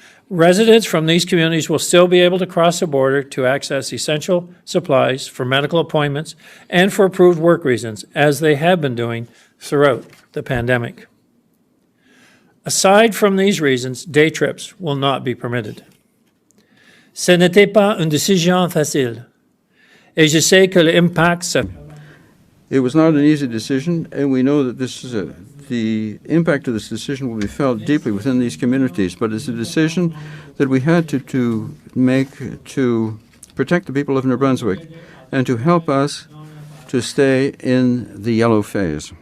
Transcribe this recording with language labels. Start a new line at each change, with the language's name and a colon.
English: Residents from these communities will still be able to cross the border to access essential supplies for medical appointments and for approved work reasons, as they have been doing throughout the pandemic. Aside from these reasons, day trips will not be permitted.
French: Ce n'était pas une décision facile, et je sais que l'impact.
English: It was not an easy decision, and we know that the impact of this decision will be felt deeply within these communities, but it's a decision that we had to make to protect the people of New Brunswick and to help us to stay in the yellow phase.